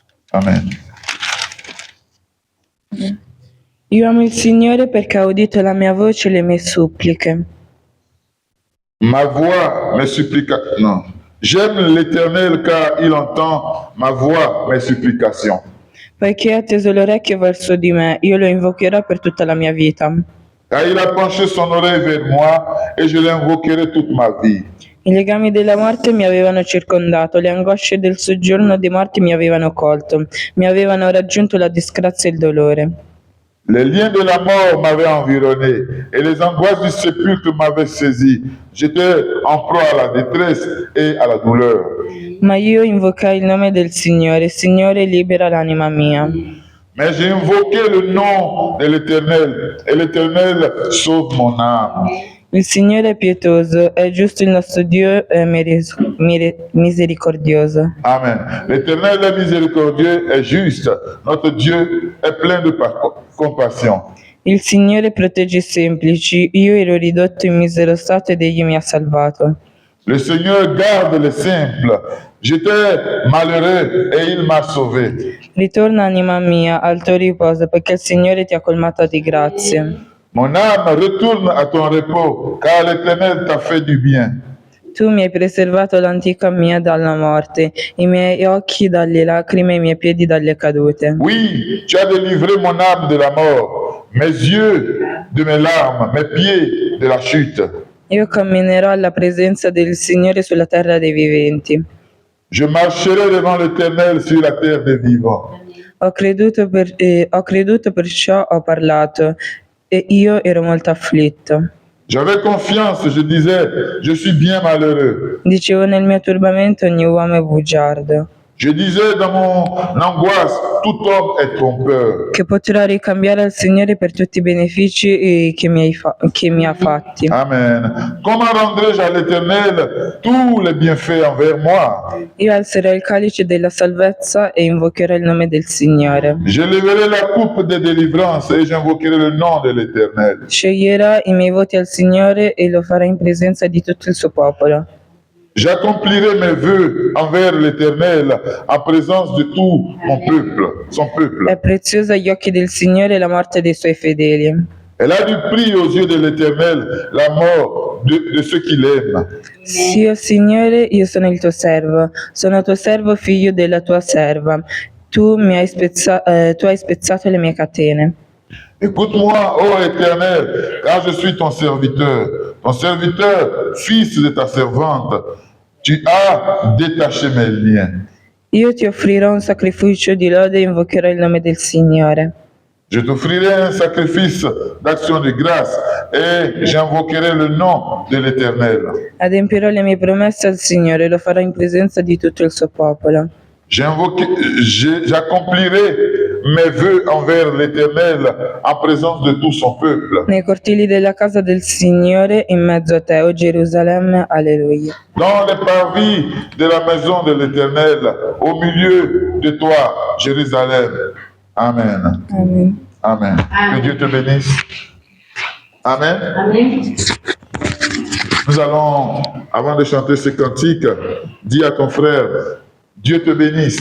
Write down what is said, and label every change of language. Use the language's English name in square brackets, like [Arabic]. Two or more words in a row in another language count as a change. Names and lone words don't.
[French] Amen. [Italian] Io amo il Signore perché ha udito la mia voce e le mie suppliche. [French] Ma voix, mes supplications. Non. J'aime l'Éternel car il entend ma voix, mes supplications. [Italian] Poiché ha teso l'orecchio verso di me, io lo invocherò per tutta la mia vita. [French] Car il a penché son oreille vers moi et je l'invoquerai toute ma vie. [Italian] I legami della morte mi avevano circondato, le angosce del soggiorno dei morti mi avevano colto, mi avevano raggiunto la disgrazia e il dolore. [French] Les liens de la mort m'avaient environné et les angoisses du sépulcre m'avaient saisi. J'étais en proie à la détresse et à la douleur. [Italian] Ma io invocai il nome del Signore, Signore libera l'anima mia. [French] Mais j'ai invoqué le nom de l'Éternel et l'Éternel sauve mon âme. [Italian] Il Signore è pietoso, è giusto il nostro Dio è misericordioso. [French] Amen. L'Éternel est miséricordieux et juste. Notre Dieu est plein de compassion. [Italian] Il Signore protegge i semplici, io ero ridotto in misero stato ed egli mi ha salvato. [French] Le Seigneur garde les simples. J'étais malheureux et il m'a sauvé. [Italian] Ritorna anima mia al tuo riposo, perché il Signore ti ha colmato di grazie. [French] Mon âme, retourne à ton repos, car l'Éternel t'a fait du bien. [Italian] Tu mi hai preservato l'antica mia dalla morte, i miei occhi dalle lacrime e i miei piedi dalle cadute. [French] Oui, tu as délivré mon âme de la mort, mes yeux de mes larmes, mes pieds de la chute. [Italian] Io camminerò alla presenza del Signore sulla terra dei viventi. [French] Je marcherai devant l'Éternel sur la terre des vivants. [Italian] Ho creduto perciò ho parlato, e io ero molto afflitto. [French] J'avais confiance, je disais, je suis bien malheureux. [Italian] Dicevo nel mio turbamento ogni uomo è bugiardo. [French] Je disais dans mon angoisse, tout homme est trompeur. [Italian] Che potrò ricambiare al Signore per tutti i benefici che mi ha fatti. [French] Amen. Comment rendrai-je à l'Éternel tous les bienfaits envers moi? [Italian] Io alzerò il calice della salvezza e invocherò il nome del Signore. [French] Je lèverai la coupe de délivrance et j'invoquerai le nom de l'Éternel. [Italian] Sceglierò i miei voti al Signore e lo farò in presenza di tutto il suo popolo. [French] J'accomplirai mes vœux envers l'Éternel en présence de tout mon peuple, son peuple. [Italian] È preziosa agli occhi del Signore la morte dei suoi fedeli. [French] Elle a du prix aux yeux de l'Éternel la mort de ceux qui l'aiment. [Italian] Sì, o Signore, io sono il tuo servo, figlio della tua serva. Tu hai spezzato le mie catene. [French] Écoute-moi, ô Éternel, car je suis ton serviteur, fils de ta servante. Tu as détaché mes liens. [Italian] Io ti offrirò un sacrificio di lode e invocherò il nome del Signore. [French] Je t'offrirai un sacrifice d'action de grâce et j'invoquerai le nom de l'Éternel. [Italian] Adempirò le mie promesse al Signore e lo farò in presenza di tutto il suo popolo. [French] J'accomplirai mes vœux envers l'Éternel en présence de tout son peuple. [Italian] Nei cortili della casa del Signore, in mezzo a te, o Gerusalemme, alleluia. [French] Dans les parvis de la maison de l'Éternel, au milieu de toi, Jérusalem. Amen. Amen. Amen. Que Dieu te bénisse. Amen. Amen. Nous allons, avant de chanter ce cantique, dis à ton frère, Dieu te bénisse.